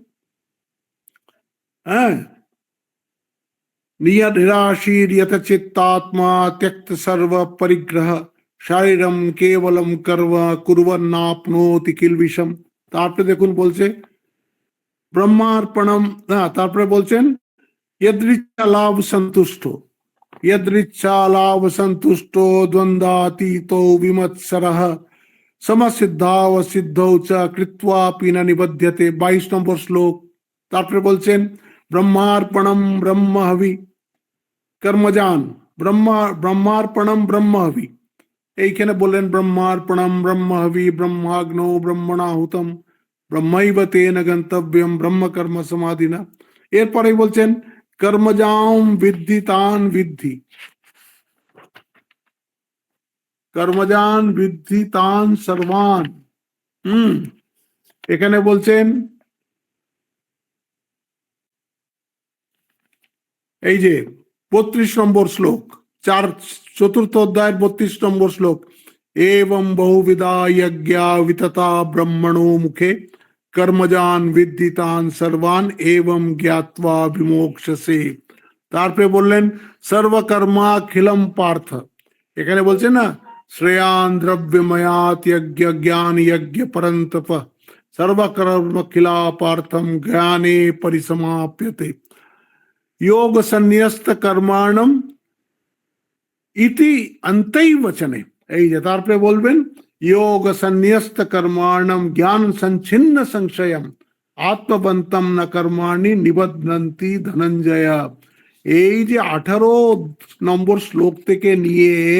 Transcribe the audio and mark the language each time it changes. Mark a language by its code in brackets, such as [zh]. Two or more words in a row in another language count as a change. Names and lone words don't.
[sa] হ্যাঁ নিরাশীর চিত্তাত্মা त्यক্ত সর্ব পরিগ্রহ শারীরম কেবলম কর্ম কুর্বন্নাপ্নোতি কিলবিষম, [bn] তারপরে দেখুন বলছে ব্রহ্মার্পণম, তারপরে বলছেন [sa] यदृच्छा लाभ संतुष्टो, यदृच्छा लाभ संतुष्टो द्वंद्वातीतो विमत्सरः समसिद्धाव सिद्धौ च कृत्वापि न निबध्यते, [bn] 22 নম্বর শ্লোক। তারপরে বলছেন [sa] ব্রহ্মার্পণম ব্রহ্মহবি কর্মজান, ব্রহ্মার্পণম ব্রহ্মহবি, [bn] এইখানে বললেন [sa] ব্রহ্মার্পণম ব্রহ্মহবি ব্রহ্মাগ্নো ব্রহ্মণাহুতম ব্রহ্মৈব তেন গন্তব্যম ব্রহ্ম কর্ম সমাধিনা, [bn] এরপরে বলছেন [sa] কর্মজাম বিদ্ধি তান বিদ্ধি, কর্মজান বিদ্ধি তান সর্বান। [bn] এখানে বলছেন এই যে 32 নম্বর শ্লোক, চতুর্থ অধ্যায়ের 32 নম্বর শ্লোক, [sa] एवं बहुविधा यज्ञा वितता ब्रह्मणो मुखे कर्मजान विद्धितान सर्वान एवं ज्ञात्वा विमोक्षसे, [bn] তারপরে বললেন [sa] সর্বকর্মাখিলম পার্থ, [bn] এখানে বলছে না [sa] শ্রেয়ান দ্রব্যময়াত যজ্ঞ জ্ঞান যজ্ঞ পরন্তপ সর্বকর্মখিলা পার্থম জ্ঞানে পরিসমাপ্যতে योग संन्यस्त कर्माणम ইতি অন্তৈ বচনে, [bn] এই যে তারপরে বলবেন [sa] যোগ সন্ন্যস্ত কর্মাণম জ্ঞান সঞ্ছিন্ন সংশয়ম আত্মবন্তম ন কর্মাণি নিবধ্নন্তি ধনঞ্জয়, [bn] এই যে 18 নম্বর শ্লোক থেকে নিয়ে